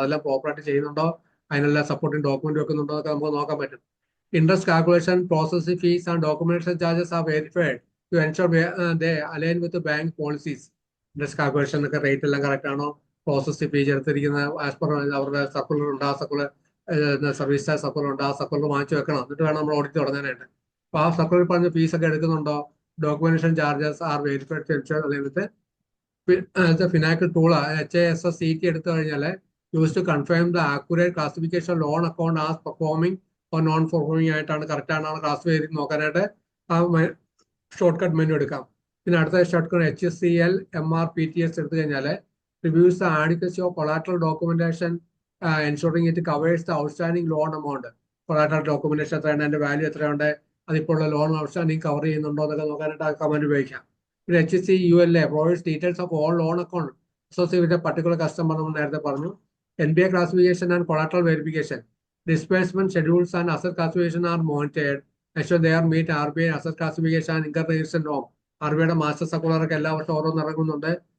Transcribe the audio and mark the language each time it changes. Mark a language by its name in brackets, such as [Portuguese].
[Malayalam] അതെല്ലാം പ്രോപ്പറായിട്ട് ചെയ്യുന്നുണ്ടോ, അതിനെല്ലാം സപ്പോർട്ടിംഗ് ഡോക്യുമെന്റ് വെക്കുന്നുണ്ടോ എന്നൊക്കെ നമുക്ക് നോക്കാൻ പറ്റും. [English] Interest calculation, processing fees, and documentation charges are verified to ensure they align with the bank policies. [Malayalam] Interest calculation ഒക്കെ റേറ്റ് എല്ലാം കറക്റ്റ് ആണോ, പ്രോസസ്സിംഗ് ഫീസ് എടുത്തിരിക്കുന്ന ആസ് പെർ അവരുടെ സർക്കുലർ ഉണ്ട്, ആ സർക്കുലർ സർവീസ് ചാർജ് സർക്കുലർ ഉണ്ട്, ആ സർക്കുലർ വാങ്ങിച്ചു വെക്കണം. എന്നിട്ട് വേണം നമ്മൾ ഓഡിറ്റ് തുടങ്ങാനായിട്ട്. അപ്പോൾ ആ സർക്കുലർ പറഞ്ഞ ഫീസ് ഒക്കെ എടുക്കുന്നുണ്ടോ, [English] Documentation charges are verified to ensure. [Malayalam] അല്ലെങ്കിൽ ഫിനാക്കിൾ ടൂൾ HASSCT എടുത്തു കഴിഞ്ഞാൽ [English] use to confirm the accurate classification loan account as performing non performing [Malayalam] ആയിട്ടാണ് കറക്റ്റ് ആണോ ക്ലാസിഫൈ ചെയ്ത് നോക്കാനായിട്ട് ആ ഷോർട്ട് കട്ട് മെനു എടുക്കാം. പിന്നെ അടുത്ത ഷോർട്ട് കട്ട് HSCL MRPTS എടുത്തു കഴിഞ്ഞാൽ [English] Reviews the adequacy of collateral documentation ensuring it covers the outstanding loan amount. [Malayalam] Collateral documentation എത്രയാണ്, അതിന്റെ വാല്യൂ എത്രയുണ്ട്, അതിപ്പോൾ ഉള്ള ലോൺ ഔട്ട്സ്റ്റാൻഡിംഗ് കവർ ചെയ്യുന്നുണ്ടോ എന്നൊക്കെ നോക്കാനായിട്ട് ആ കമന്റ് ഉപയോഗിക്കാം. [English] പിന്നെ HCULA provides details of all loan account associated with a particular customer. [Malayalam] നമ്മൾ നേരത്തെ പറഞ്ഞു. [English] NPA classification and collateral verification. Disbursement schedules and asset classification are monitored. Ensure they are meet RBI asset classification and income registration norm. [Malayalam] RBIയുടെ master circular ഒക്കെ എല്ലാ വർഷവും ഓരോന്ന് ഇറങ്ങുന്നുണ്ട്.